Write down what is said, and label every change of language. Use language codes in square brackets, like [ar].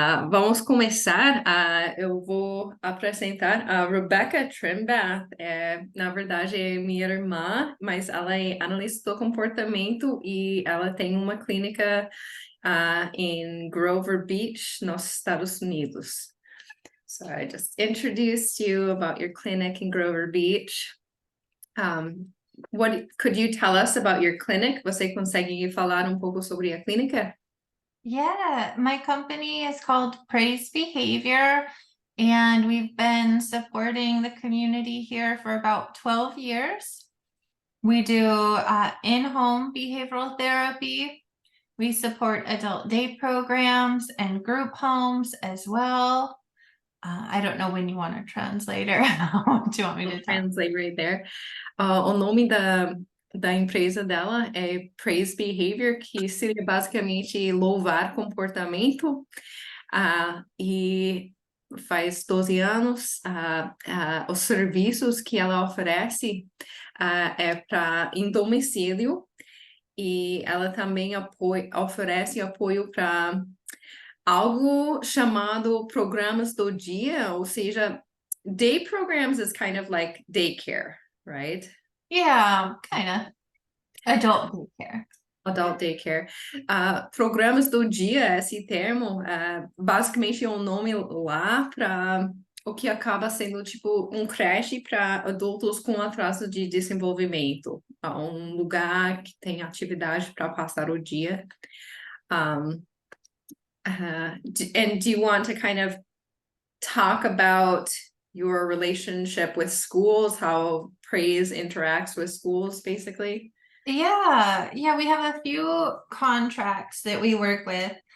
[pt] Vamos começar. Eu vou apresentar a Rebecca Trimbath. Na verdade, é minha irmã, mas ela é analista do comportamento e ela tem uma clínica em Grover Beach, nos Estados Unidos. [en] So I just introduced you about your clinic in Grover Beach. What could you tell us about your clinic? [pt] Você consegue falar um pouco sobre a clínica? [en] Yeah, my company is called Praise Behavior, and we've been supporting the community here for about 12 years. We do in-home behavioral therapy. We support adult day programs and group homes as well. I don't know when you want a translator. What do you want me to tell? Translate right there. [pt] O nome da empresa dela é Praise Behavior, que seria basicamente louvar comportamento. E faz 12 anos. Os serviços que ela oferece é em domicílio. E ela também oferece apoio para algo chamado programas do dia, ou seja, [en] day programs is kind of like daycare, right? Yeah, kind of. Adult daycare. Adult daycare. [pt] Programas do dia, esse termo, basicamente é um nome lá para o que acaba sendo tipo um creche para adultos com atraso de desenvolvimento. Um lugar que tem atividade para passar o dia. [en] And do you want to kind of talk about your relationship with schools, how praise interacts with schools, basically? Yeah, we have a few contracts that we work with.